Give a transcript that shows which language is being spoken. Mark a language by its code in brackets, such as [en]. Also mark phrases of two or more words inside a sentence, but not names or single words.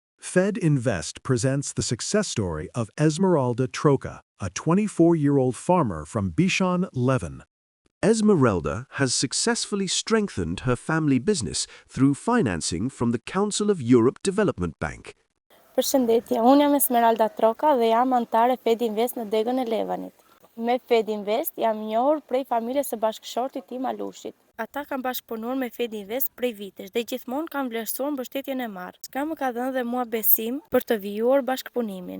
[en] Fed Invest presents the success story of Esmeralda Troca, a 24-year-old farmer from Bishan, Levin. Esmeralda has successfully strengthened her family business through financing from the Council of Europe Development Bank. [sq] Përshëndetje, unë jam Esmeralda Troca dhe jam antare Fed Invest në degën e Levanit. Me Fed Invest jam njohur prej familjes së bashkëshortit tim Alushit. Ata kanë bashkëpunuar me Fed Invest prej vitesh dhe gjithmonë kanë vlerësuar mbështetjen e marrë. Çka më ka dhënë dhe mua besim për të vijuar bashkëpunimin.